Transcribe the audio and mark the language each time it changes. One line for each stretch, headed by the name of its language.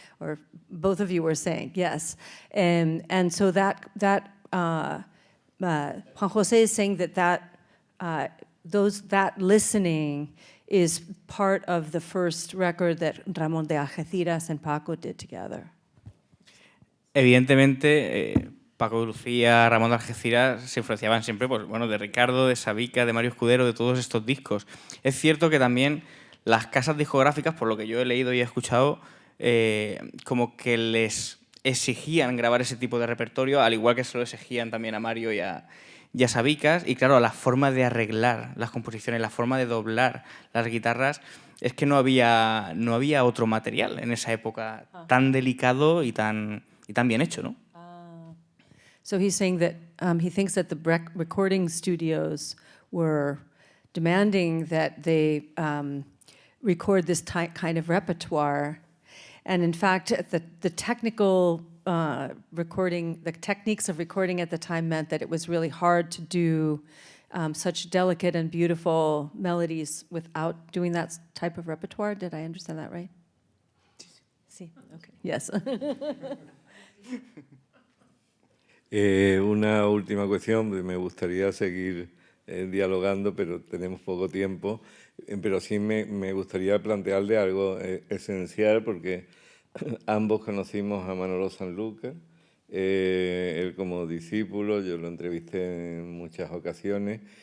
English: Or both of you were saying, yes. And so that Juan José is saying that listening is part of the first record that Ramón de Algeciras and Paco did together.
Spanish: Evidentemente, Paco de Lucía, Ramón de Algeciras se influenciaban siempre, pues, bueno, de Ricardo, de Sabica, de Mario Escudero, de todos estos discos. Es cierto que también las casas discográficas, por lo que yo he leído y he escuchado, como que les exigían grabar ese tipo de repertorio, al igual que se lo exigían también a Mario y a Sabicas. Y claro, la forma de arreglar las composiciones, la forma de doblar las guitarras, es que no había otro material en esa época tan delicado y tan bien hecho, ¿no?
English: So he's saying that he thinks that the recording studios were demanding that they record this kind of repertoire. And in fact, the technical recording, the techniques of recording at the time meant that it was really hard to do such delicate and beautiful melodies without doing that type of repertoire. Did I understand that right? Sí. Okay. Yes.
Spanish: Una última cuestión, me gustaría seguir dialogando, pero tenemos poco tiempo, pero sí me gustaría plantearle algo esencial, porque ambos conocimos a Manolo Sanlúcar, él como discípulo, yo lo entrevisté en muchas ocasiones,